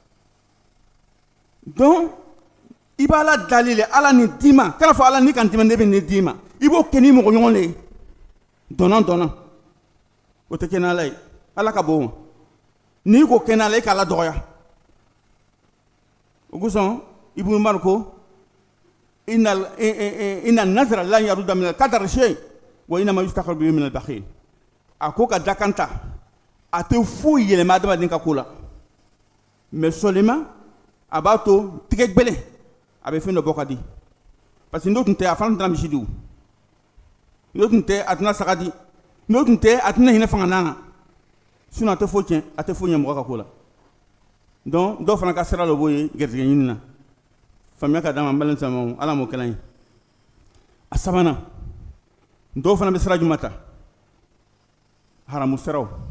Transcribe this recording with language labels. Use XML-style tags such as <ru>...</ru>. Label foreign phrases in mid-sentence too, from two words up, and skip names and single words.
<bm>donc i b'a la dali le ala nin d'i ma kana fɔ ala ni kan tɛmɛ ne bɛ nin d'i ma i b'o kɛ ni mɔgɔ ɲɔgɔn le ye dɔnɔ o tɛ kɛ n'ala ye ala ka bɔ o ma n'i ko kɛ n'ala i k'a la dɔgɔya o kosɔn Ibn Umar ko</bm> <ar>إن النذر لن يرد من القدر شيئا وإنما يستخرج به من البخيل</ar> <bm>a ko ka dakan ta a tɛ foyi yɛlɛma adamaden ka ko la</bm> <fr>mais seulement</fr> <bm>a b'a to tigɛ gbɛlɛn a bɛ fɛn dɔ bɔ ka di</bm> <fr>parce que</fr> <bm>n'o tun tɛ a fana tɛna misi di o n'o tun tɛ a tɛna saga di n'o tun tɛ a tɛna hinɛ fanga na sinon a tɛ foyi tiɲɛ a tɛ foyi ɲɛ mɔgɔ ka ko la donc dɔw fana ka sira dɔ b'o ye gɛrɛsɛgɛ ɲini na faamuya ka d'a ma n balimaw ala m'o kɛla ye a sabanan dɔw fana bɛ sira jumɛn ta haramu siraw</bm>